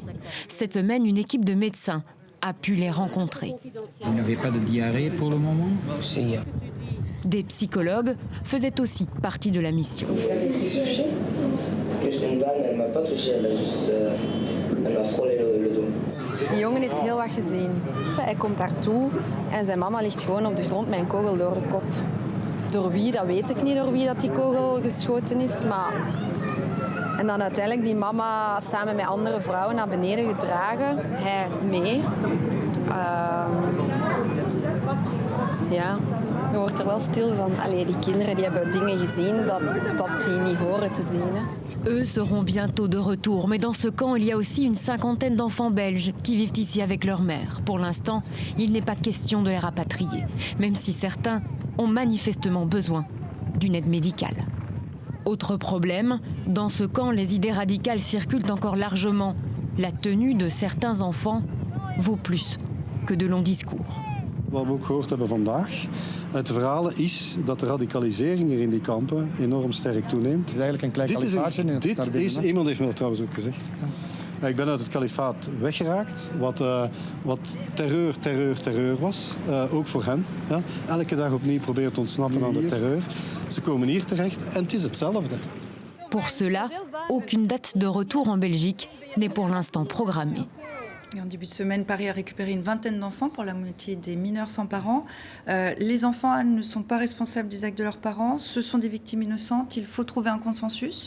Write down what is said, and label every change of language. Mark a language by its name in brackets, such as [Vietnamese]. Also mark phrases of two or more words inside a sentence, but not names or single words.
[French] Cette semaine, une équipe de médecins a pu les rencontrer. Vous n'avez pas de diarrhée pour le moment? Si. Des psychologues faisaient aussi partie de la mission. Juste une balle, elle m'a pas touché, elle m'a frôlé le dos. [Dutch] Die jongen heeft heel wat gezien. Hij komt daartoe en zijn mama ligt gewoon op de grond met een kogel door de kop. Door wie, dat weet ik niet, door wie dat die kogel geschoten is. Maar... En dan uiteindelijk die mama samen met andere vrouwen naar beneden gedragen. Hij mee. Ja, je wordt er wel stil van. Allee, die kinderen die hebben dingen gezien dat die niet horen te zien. Hè. [French] Eux seront bientôt de retour, mais dans ce camp, il y a aussi une cinquantaine d'enfants belges qui vivent ici avec leur mère. Pour l'instant, il n'est pas question de les rapatrier, même si certains ont manifestement besoin d'une aide médicale. Autre problème, dans ce camp, les idées radicales circulent encore largement. La tenue de certains enfants vaut plus que de longs discours. [Dutch] Wat we ook gehoord hebben vandaag uit de verhalen is dat de radicalisering hier in die kampen enorm sterk toeneemt. Het is eigenlijk een klein kalifaatje. Iemand heeft me dat trouwens ook gezegd. Ja. Ik ben uit het kalifaat weggeraakt, wat terreur was, ook voor hen. Ja. Elke dag opnieuw proberen te ontsnappen aan de terreur. Ze komen hier terecht en het is hetzelfde. [French] Pour cela, aucune date de retour en Belgique n'est pour l'instant programmée. Et en début de semaine, Paris a récupéré une vingtaine d'enfants, pour la moitié des mineurs sans parents. Les enfants ne sont pas responsables des actes de leurs parents. Ce sont des victimes innocentes. Il faut trouver un consensus.